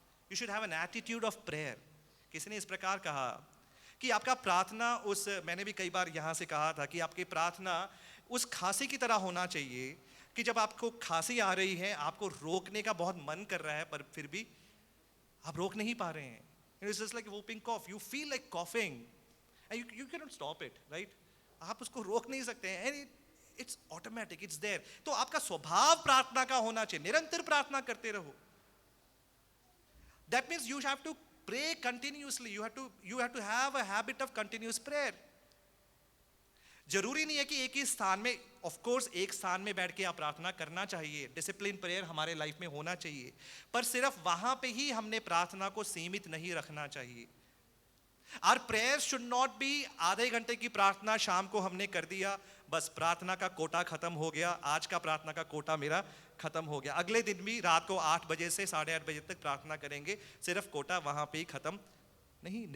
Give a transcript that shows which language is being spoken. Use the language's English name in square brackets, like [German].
[English] You should have an attitude of prayer. [Hindi] किसी ने इस प्रकार कहा कि आपका प्रार्थना उस, मैंने भी कई बार यहाँ से कहा था कि आपकी प्रार्थना उस खांसी की तरह होना चाहिए कि जब आपको खांसी आ रही है, आपको रोकने का बहुत मन कर रहा है, पर फिर भी आप रोक नहीं पा रहे हैं। [English] It's just like whooping cough. You feel like coughing, and you cannot stop it, right? [Hindi] आप उसको रोक नहीं सकते हैं, [English] and it's automatic, it's there. [Hindi] तो आपका स्वभाव प्रार्थना का होना चाहिए, निरंतर प्रार्थना करते रहो। [English] That means you have to Pray continuously. You have to have a habit of continuous prayer. [Hindi] जरूरी नहीं है कि एक ही स्थान में, ऑफ कोर्स एक स्थान में बैठ के आप प्रार्थना करना चाहिए, डिसिप्लिन प्रेयर हमारे लाइफ में होना चाहिए, पर सिर्फ वहां पे ही हमने प्रार्थना को सीमित नहीं रखना चाहिए. [English] Our prayers should not be [Hindi] आधे घंटे की प्रार्थना शाम को हमने कर दिया, बस प्रार्थना का कोटा खत्म हो गया, आज का प्रार्थना का कोटा मेरा खत्म हो गया, अगले दिन भी रात को 8 बजे से 8:30 बजे तक प्रार्थना करेंगे, सिर्फ कोटा वहां पे ही खत्म नहीं.